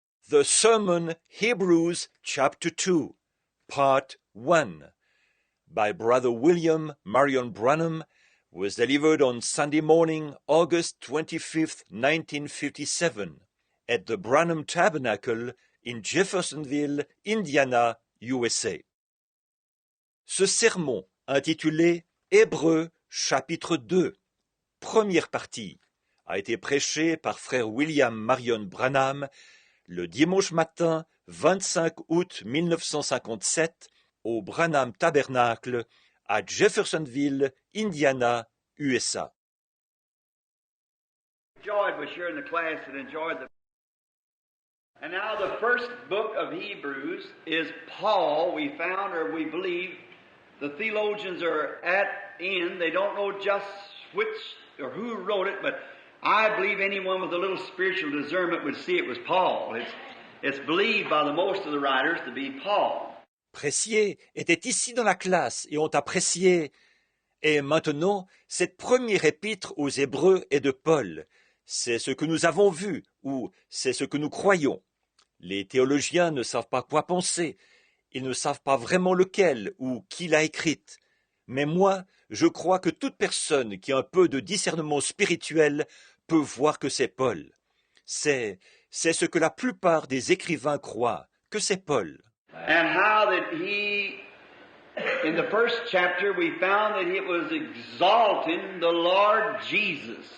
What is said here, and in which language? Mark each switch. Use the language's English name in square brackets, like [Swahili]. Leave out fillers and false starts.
[English] The Sermon Hebrews chapter 2, part 1, by Brother William Marion Branham, was delivered on Sunday morning, August 25th, 1957, at the Branham Tabernacle in Jeffersonville, Indiana, USA. [French] Ce sermon, intitulé Hébreux chapitre 2, première partie, a été prêché par frère William Marion Branham le dimanche matin 25 août 1957 au Branham Tabernacle à Jeffersonville, Indiana, USA. [English] Enjoyed was here in the class and enjoyed the. And now the first book of Hebrews is Paul. We found, or we believe, the theologians are in. They don't know just which or who wrote it, but I believe anyone with a little spiritual discernment would see it was Paul. It's believed by the most of the writers to be Paul. [French] Pressier était ici dans la classe et ont apprécié. Et maintenant, cette première épître aux Hébreux est de Paul. C'est ce que nous avons vu, ou c'est ce que nous croyons. Les théologiens ne savent pas quoi penser. Ils ne savent pas vraiment lequel ou qui l'a écrite. Mais moi, je crois que toute personne qui a un peu de discernement spirituel peut voir que c'est Paul. C'est ce que la plupart des écrivains croient, que c'est Paul. [English] And how that he, in the first chapter, we found that it was exalting the Lord Jesus.